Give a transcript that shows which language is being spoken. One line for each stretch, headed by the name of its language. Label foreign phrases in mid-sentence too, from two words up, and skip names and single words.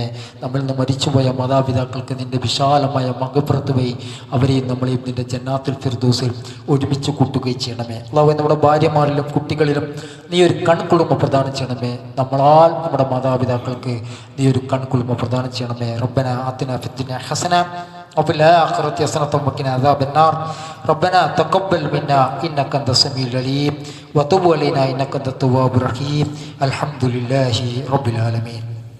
Malayalam: നമ്മളിൽ നിന്ന് മരിച്ചുപോയ മാതാപിതാക്കൾക്ക് നിൻ്റെ വിശാലമായ മകപ്പുറത്ത് പോയി അവരെയും നമ്മളെയും നിൻ്റെ ജന്നാത്തുൽ ഫിർദൗസിൽ ഒരുമിച്ച് കൂട്ടുകയും ചെയ്യണമേ. അല്ലാഹുവേ, നമ്മുടെ ഭാര്യമാരിലും കുട്ടികളിലും നീ ഒരു കൺകുളിർമ പ്രദാനം ചെയ്യണമേ. നമ്മളാൽ നമ്മുടെ മാതാപിതാക്കൾക്ക് നീ ഒരു കൺകുളിർമ പ്രദാനം ചെയ്യണമേ.
Arabic: ربنا آتنا في الدنيا حسنة وفي الآخرة حسنة وقنا عذاب النار. ربنا تقبل منا إنك أنت السميع العليم وتب علينا إنك أنت التواب الرحيم. الحمد لله رب العالمين.